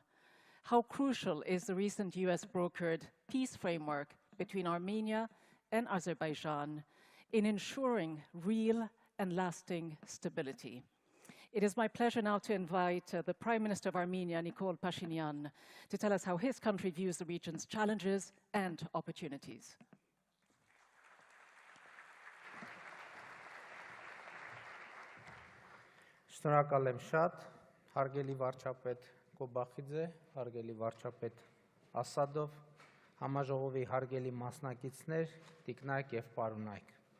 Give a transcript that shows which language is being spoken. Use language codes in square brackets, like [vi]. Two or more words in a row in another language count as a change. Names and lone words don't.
[en] How crucial is the recent US-brokered peace framework between Armenia and Azerbaijan in ensuring real and lasting stability? It is my pleasure now to invite the Prime Minister of Armenia, Nikol Pashinyan, to tell us how his country views the region's challenges and opportunities. [hy] Շնորհակալ եմ շատ, հարգելի վարչապետ Կոբախիձե, հարգելի վարչապետ Ասադով, համաժողովի հարգելի մասնակիցներ, տիկնայք եւ պարոնայք։